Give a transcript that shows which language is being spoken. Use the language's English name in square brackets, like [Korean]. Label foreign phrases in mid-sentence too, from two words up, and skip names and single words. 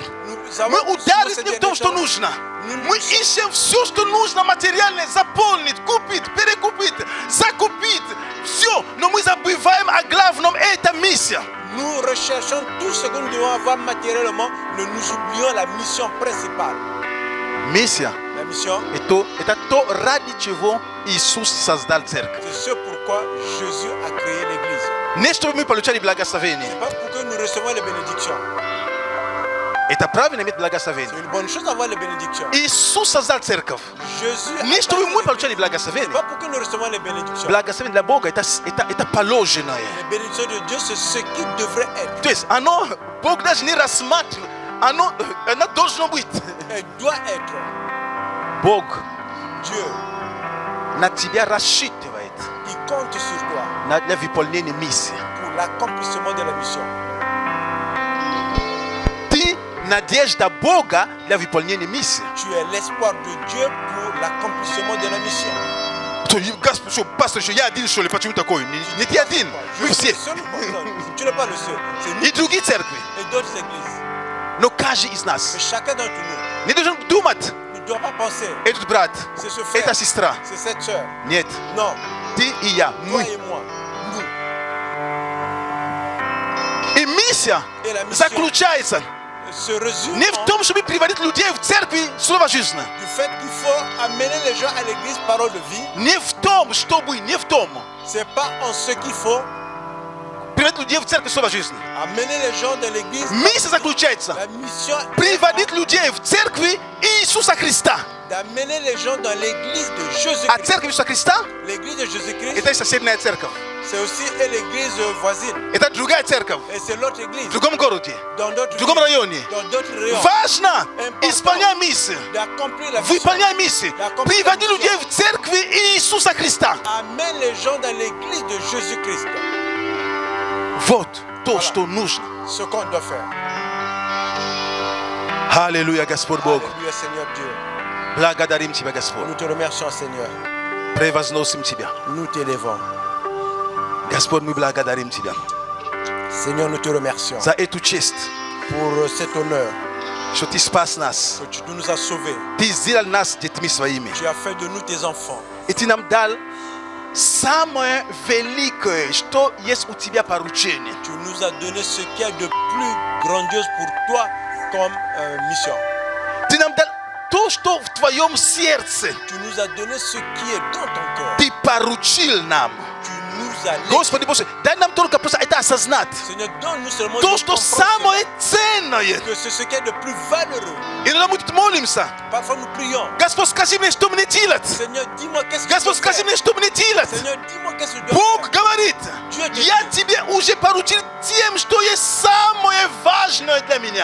[French] Nous avons [Russian] мы [French] souvent [Russian] ударились [French] ces [Russian] не в [French] derniers [Russian] том, что [French] temps, [Russian] нужно. [French] nous [Russian] Мы ищем все, что нужно материальное, заполнить, купить, перекупить, закупить. Все. Но мы забываем о главном. Это миссия. [French] nous recherchons tout ce que nous devons avoir matériellement, mais nous oublions la mission principale. [Russian] Миссия [French] La mission. [Russian] Это то, ради чего Иисус создал церковь. [French] C'est ce pourquoi Jésus a créé l'église. [Russian] Не чтобы мы получали благословение. [French] Pas pour que nous recevions les bénédictions. [Russian] Это правильно иметь благословение. [French] C'est une bonne chose d'avoir les bénédictions. [Russian] Иисус создал церковь. [French] Jésus a [Russian] Не чтобы мы [French] créé [Russian] получали благословение. [French] pas pour que nous recevions les bénédictions. [Russian] Благословение для Бога это положенное. [French] Les bénédictions de Dieu, c'est ce qui devrait être. [Russian] То есть оно, Бог даже не рассматривает, оно должно быть. [French] Elle doit être. [Russian] Бог [French] Dieu, [Russian] на тебя рассчитывает [French] il compte sur toi [Russian] для выполнения миссии. [French] pour l'accomplissement de la mission. [Russian] Ты надежда Бога для выполнения миссии. [French] Tu es l'espoir de Dieu pour l'accomplissement de la mission. [Russian] Господь, что, пастор, что я один, что ли? Почему такой? Не ты один, мы все. [French] Tu n'es pas le seul. C'est nous [Russian] И другие церкви. [French] et d'autres églises. [Russian] Но каждый из [French] Mais [Russian] нас [French] chacun d'entre nous [Russian] не должен думать, [French] ne doit pas penser. [Russian] этот брат, [French] C'est ce frère. [Russian] эта сестра. [French] C'est cette sœur. [Russian] Нет, [French] Non. [Russian] ты и я, [French] Toi [Russian] мы. [French] et moi. Nous. [Russian] И миссия [French] Et la mission [Russian] заключается [French] se résume [Russian] не в том, чтобы приводить людей в церкви слово жизни. [French] du fait qu'il faut amener les gens à l'église parole de vie. [Russian] Не в том, чтобы, не в том. [French] C'est pas en ce qu'il faut [Russian] Приводить людей в церковь слово жизни. [French] amener les gens de l'église. [Russian] Миссия заключается [French] La mission est [Russian] приводить людей в церкви Иисуса Христа. [French] d'amener les gens dans l'église de [Russian] А [French] Jésus-Christ. [Russian] церковь Иисуса Христа [French] L'église de Jésus-Christ, [Russian] это и соседняя церковь. [French] c'est aussi l'église voisine. [Russian] Это другая церковь [French] Et c'est l'autre église. [Russian] в другом городе, [French] Dans d'autres [Russian] в другом [French] villes, [Russian] районе. [French] dans d'autres rayons. [Russian] Важно исполнять миссию. [French] D'accomplir la mission. [Russian] Выполняй миссию. Приводи людей в церкви Иисуса Христа. [French] Amène les gens dans l'église de Jésus-Christ. [Russian] Вот то, что нужно. [French] Ce qu'on doit faire. [Russian] Аллилуйя, Господь Бог. [French] Alléluia, Seigneur Dieu. [Russian] Благодарим Тебя, Господь. [French] Nous te remercions, Seigneur. [Russian] Превозносим Тебя. [French] Nous t'élevons. [Russian] Господь, мы благодарим Тебя [French] Seigneur, nous te remercions [Russian] за эту честь, [French] pour cet honneur [Russian] что Ты спас нас. [French] que tu nous as sauvés. [Russian] Ты сделал нас детьми своими. [French] Tu as fait de nous tes enfants. [Russian] И Ты нам дал самое великое, что есть у Тебя поручение. [French] Tu nous as donné ce qu'il y a de plus grandiose pour toi comme mission. [Russian] Ты нам дал то, что в Твоем сердце [French] Tu nous as donné ce qui est dans ton cœur. [Russian] Ты поручил нам. [French] Tu nous as légué. [Russian] Господи Боже, дай нам только просто это осознать. [French] Seigneur, donne-nous seulement [Russian] То, [French] de [Russian] что [French] comprendre [Russian] самое ценное. [French] que c'est ce qui est de plus valeureux. [Russian] Иногда мы тут молимся. [French] Parfois nous prions. [Russian] Господь, скажи мне, что мне делать? [French] Seigneur, dis-moi qu'est-ce que je [Russian] Господь, [French] dois [Russian] скажи [French] faire. [Russian] мне, что мне делать? [French] Seigneur, dis-moi qu'est-ce que je dois [Russian] Бог [French] faire. [Russian] говорит, [French] Dieu te [Russian] я [French] dit, [Russian] тебе уже поручил тем, что есть самое важное для меня.